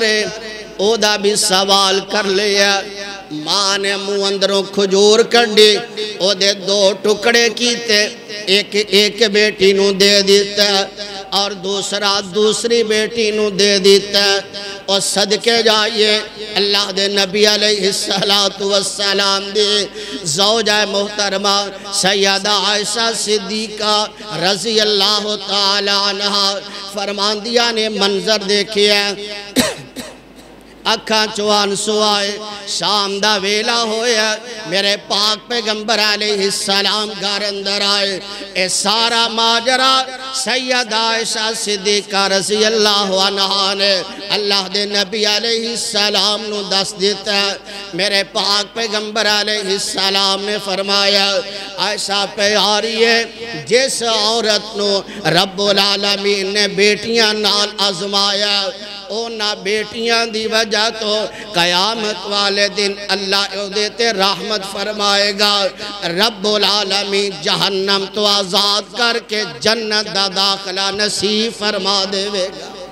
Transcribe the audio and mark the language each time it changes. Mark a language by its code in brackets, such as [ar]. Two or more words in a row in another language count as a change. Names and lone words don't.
[pa] ہے او دا بھی سوال کر لیا ماں نے منہ اندروں کھجور کڑی او دے 2 ٹکڑے کیتے ایک بیٹی نو دے دیتا اور دوسری بیٹی نو دے دیتا اور صدقے جائیے اللہ دے نبی [ar] علیہ السلام [pa] دے زوجہ محترمہ سیدہ عائشہ صدیقہ [ar] رضی اللہ تعالیٰ عنہ [pa] فرماندیاں نے منظر دیکھیا اکھاں چوان سوائے شام دا ویلا ہویا میرے پاک پیغمبر [ar] علیہ السلام [pa] گھر اندر آئے اے سارا ماجرہ سیدہ عائشہ صدیقہ [ar] رضی اللہ عنہ [pa] نے اللہ دے نبی [ar] علیہ السلام [pa] نو دس دیتا میرے پاک پیغمبر [ar] علیہ السلام [pa] نے فرمایا عائشہ پیاری ہے جس عورت نو رب العالمین نے بیٹیاں نال آزمایا اونا بیٹیاں دی وجہ تو قیامت والے دن اللہ دیتے رحمت فرمائے گا رب العالمین جہنم تو آزاد کر کے جنت دا داخلہ نصیب فرما دے گا